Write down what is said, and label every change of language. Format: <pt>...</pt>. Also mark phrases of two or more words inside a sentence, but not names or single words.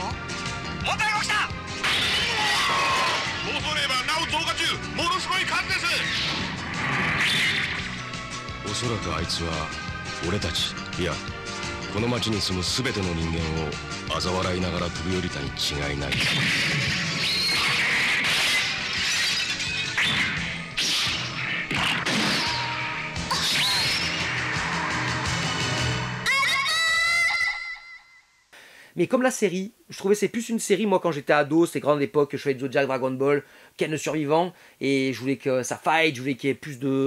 <ja>問題が起きた。暴走レーバーなお増加中。ものすごい数です。おそらくあいつは俺たちいやこの町に住む全ての人間を嘲笑いながら飛び降りたに違いない。</ja> <fr>Mais comme la série, je trouvais que c'est plus une série, moi quand j'étais ado, c'était grande époque, je faisais du Zodiac, Dragon Ball, Ken le survivant, et je voulais que ça fight, je voulais qu'il y ait plus de...</fr>